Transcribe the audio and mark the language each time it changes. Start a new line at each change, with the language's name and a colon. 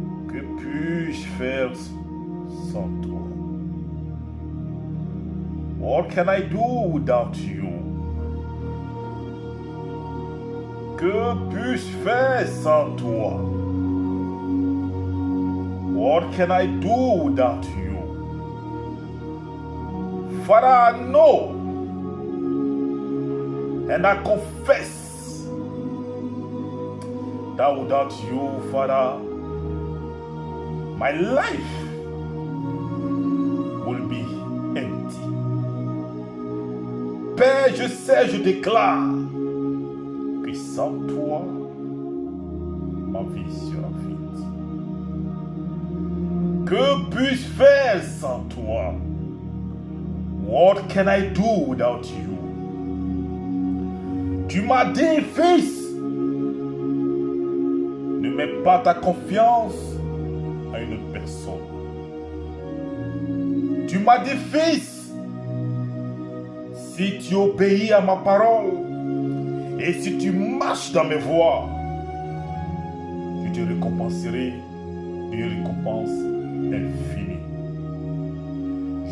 French: Que puis-je faire sans toi?
English: What can I do without you?
French: Que puis-je faire sans toi?
English: What can I do without you? Father, I know and I confess that without you, Father, my life will be empty.
French: Père, je sais, je déclare que sans toi, ma vie sera vide. Que puis-je faire sans toi?
English: What can I do without you?
French: Tu m'as dit, fils, ne mets pas ta confiance à une personne. Tu m'as dit, fils, si tu obéis à ma parole et si tu marches dans mes voies, je te récompenserai une récompense infinie.